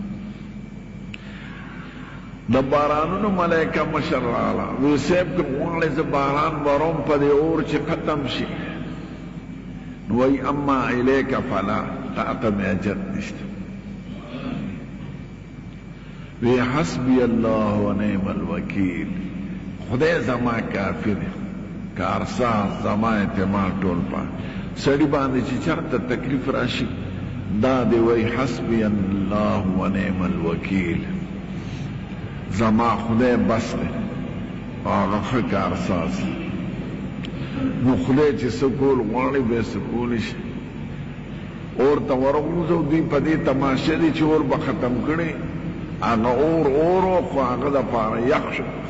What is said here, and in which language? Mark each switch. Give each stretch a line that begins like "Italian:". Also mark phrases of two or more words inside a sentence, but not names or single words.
Pashto: د بارانونو ملائکه مشر راغله، وی صاحب که غواړې زه باران وروم په دې اور چې ختم شي، نو وی
Arabic: اما الیک فلا،
Pashto: تا ته مې حاجت نشته.
Arabic: وی حسبی الله و نعم الوکیل،
Pashto: خدای زما کافی دی، کارساز زما اعتماد ټول په سړي باندې چې چرته تکلیف راشي دا دی وی
Arabic: حسبی الله و نعم الوکیل،
Pashto: زما خدای بس دی هغه ښه کارساز. نو خدای چې څه کول غواړي به یې څه کولی شي. اور ته ورغورځو، دوی په دې تماشه دي چې اور به ختم کړي. هغه اور و خو هغه دپاره یخ شو.